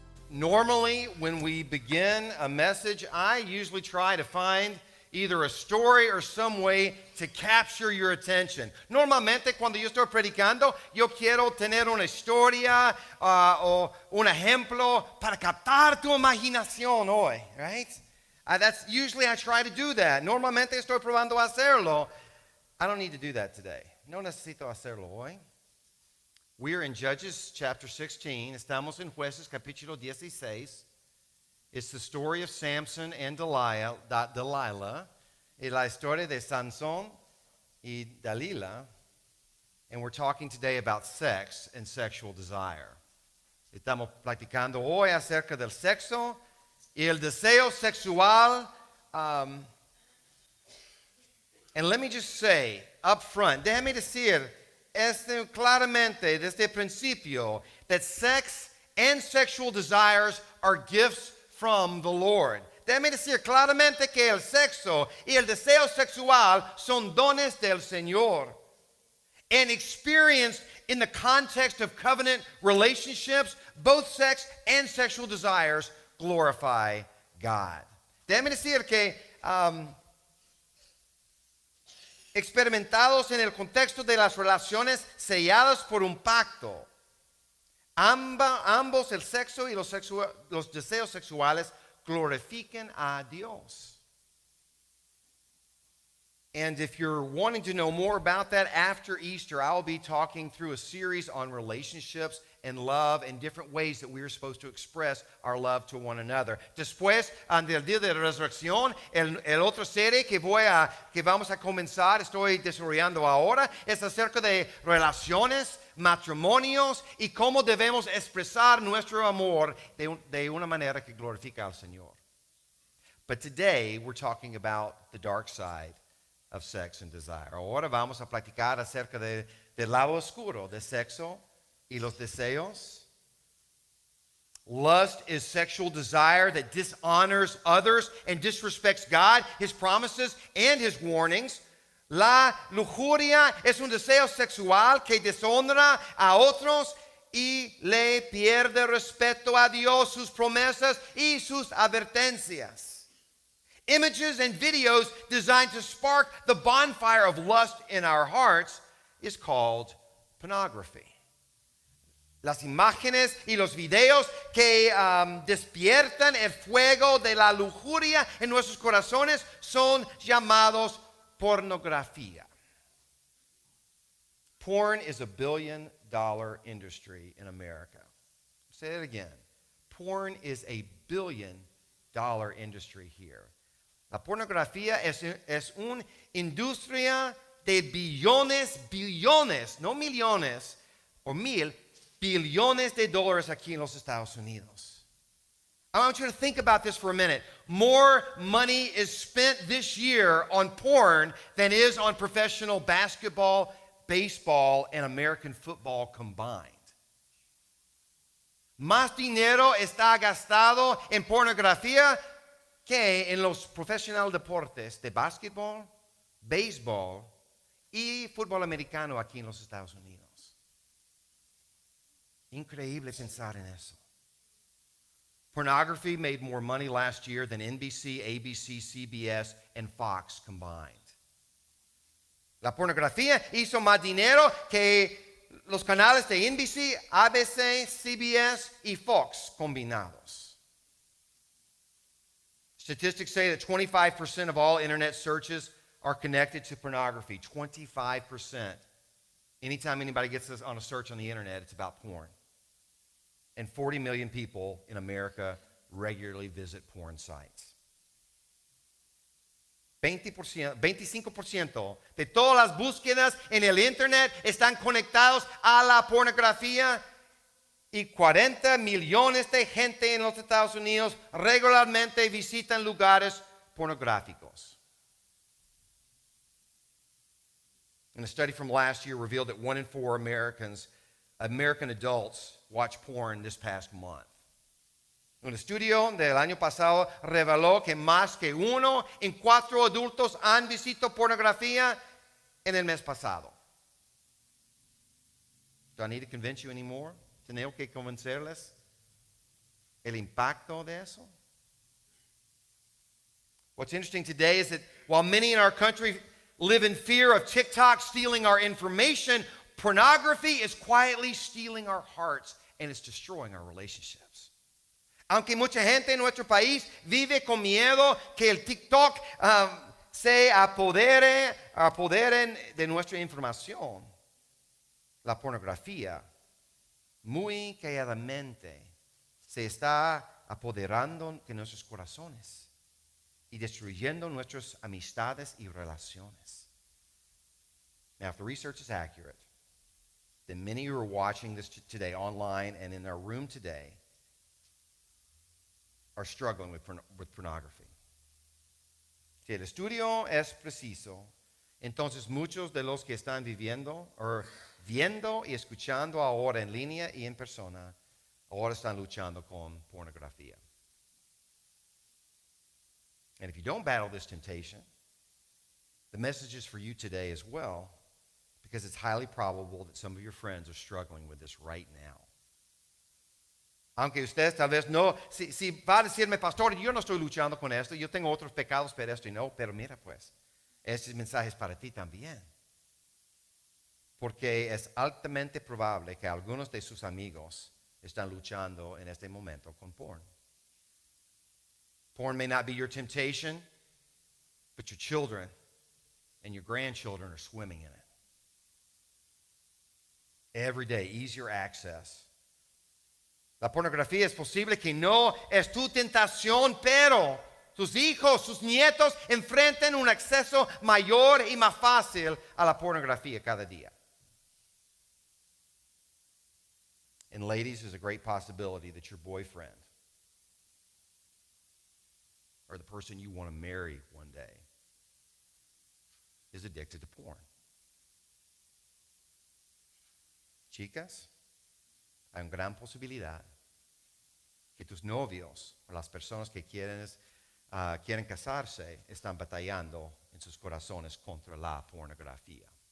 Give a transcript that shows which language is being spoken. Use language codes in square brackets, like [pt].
[en] Normally, when we begin a message, I usually try to find either a story or some way to capture your attention. [es] Normalmente, cuando yo estoy predicando, yo quiero tener una historia o un ejemplo para captar tu imaginación hoy, right? [en] That's usually I try to do that. [es] Normalmente estoy probando hacerlo. [en] I don't need to do that today. [es] No necesito hacerlo hoy. [en] We are in Judges chapter 16. [es] Estamos en Jueces capítulo 16. [en] It's the story of Samson and Delilah, [es] y la historia de Sansón y Dalila. [en] And we're talking today about sex and sexual desire. [es] Estamos platicando hoy acerca del sexo y el deseo sexual. [en] And let me just say up front, [es] déjame decir claramente desde el principio [en] that sex and sexual desires are gifts from the Lord. [es] Déjame decir claramente que el sexo y el deseo sexual son dones del Señor. [en] And experienced in the context of covenant relationships, both sex and sexual desires glorify God. [es] Déjame decir que experimentados en el contexto de las relaciones selladas por un pacto, ambos el sexo y los deseos sexuales glorifiquen a Dios. [en] And if you're wanting to know more about that after Easter, I'll be talking through a series on relationships and love and different ways that we are supposed to express our love to one another. [es] Después, del día de la resurrección, el otro serie que vamos a comenzar, estoy desarrollando ahora, es acerca de relaciones, matrimonios y cómo debemos expresar nuestro amor de una manera que glorifica al Señor. [en] But today, we're talking about the dark side of sex and desire. [es] Ahora vamos a platicar acerca del lado oscuro de sexo y los deseos. [en] Lust is sexual desire that dishonors others and disrespects God, His promises, and His warnings. [es] La lujuria es un deseo sexual que deshonra a otros y le pierde respeto a Dios, sus promesas y sus advertencias. [en] Images and videos designed to spark the bonfire of lust in our hearts is called pornography. [es] Las imágenes y los videos que despiertan el fuego de la lujuria en nuestros corazones son llamados pornografía. [en] Porn is a $1 billion industry in America. Say it again. Porn is a $1 billion industry here. [es] La pornografía es una industria de billones, no millones o billones de dólares aquí en los Estados Unidos. [en] I want you to think about this for a minute. More money is spent this year on porn than is on professional basketball, baseball, and American football combined. [es] Más dinero está gastado en pornografía que en los profesionales deportes de básquetbol, béisbol y fútbol americano aquí en los Estados Unidos. Increíble pensar en eso. [en] Pornography made more money last year than NBC, ABC, CBS, and Fox combined. [es] La pornografía hizo más dinero que los canales de NBC, ABC, CBS y Fox combinados. [en] Statistics say that 25% of all internet searches are connected to pornography. 25%. Anytime anybody gets this on a search on the internet, it's about porn. And 40 million people in America regularly visit porn sites. [es] 25% de todas las búsquedas en el internet están conectados a la pornografía. Y 40 millones de gente en los Estados Unidos regularmente visitan lugares pornográficos. [en] And a study from last year revealed that 1 in 4 American adults watch porn this past month. [es] Un estudio del año pasado reveló que más que 1 en 4 adultos han visitado pornografía en el mes pasado. [en] Do I need to convince you anymore? [es] ¿Tengo que convencerles? el impacto de eso. [en] What's interesting today is that while many in our country live in fear of TikTok stealing our information, pornography is quietly stealing our hearts and it's destroying our relationships. [es] Aunque mucha gente en nuestro país vive con miedo que el TikTok se apoderen de nuestra información, la pornografía muy calladamente se está apoderando de nuestros corazones y destruyendo nuestras amistades y relaciones. [en] Now, if the research is accurate, then many who are watching this today online and in their room today are struggling with pornography. [es] Si el estudio es preciso, entonces muchos de los que están viendo y escuchando ahora en línea y en persona, ahora están luchando con pornografía. [en] And if you don't battle this temptation, the message is for you today as well, because it's highly probable that some of your friends are struggling with this right now. [es] Aunque ustedes tal vez no, si va a decirme, pastor, yo no estoy luchando con esto, yo tengo otros pecados, pero esto y no, pero mira pues, este mensaje es para ti también. Porque es altamente probable que algunos de sus amigos están luchando en este momento con porn. [en] Porn may not be your temptation, but your children and your grandchildren are swimming in it. Every day, easier access. [es] La pornografía es posible que no es tu tentación, pero tus hijos, sus nietos enfrentan un acceso mayor y más fácil a la pornografía cada día. [en] And ladies, there's a great possibility that your boyfriend or the person you want to marry one day is addicted to porn. [es] Chicas, hay una gran posibilidad que tus novios o las personas que quieren casarse están batallando en sus corazones contra la pornografía.